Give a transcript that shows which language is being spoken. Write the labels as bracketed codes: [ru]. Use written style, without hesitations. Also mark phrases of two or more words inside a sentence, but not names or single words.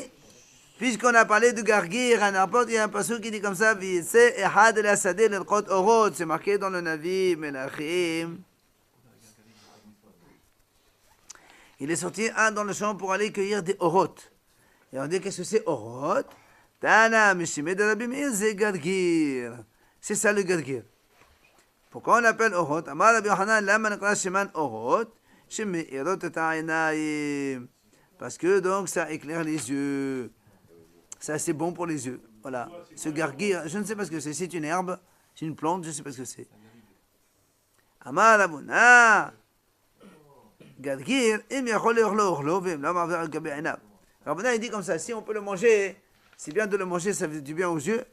[fr] Puisqu'on a parlé de Gargir, il y a un passage qui dit comme ça, c'est marqué dans le [he] נביא מלכים. [fr] Il est sorti dans le champ pour aller cueillir des orot. Et on dit qu'est-ce que c'est orot? [arc] תנא משמיה דרבי מאיר, [fr] c'est Gargir. C'est ça le Gargir. Pourquoi on l'appelle orot? [he] אמר רבי יוחנן, למה נקרא שמן אורות, שמאירות את העיניים. [fr] Parce que donc ça éclaire les yeux. Ça, c'est bon pour les yeux. Voilà. Ce gargir, je ne sais pas ce que c'est. C'est une herbe, c'est une plante, je ne sais pas ce que c'est. Amar Abuna. Gargir, Rabuna, il dit comme ça, si on peut le manger, c'est bien de le manger, ça fait du bien aux yeux.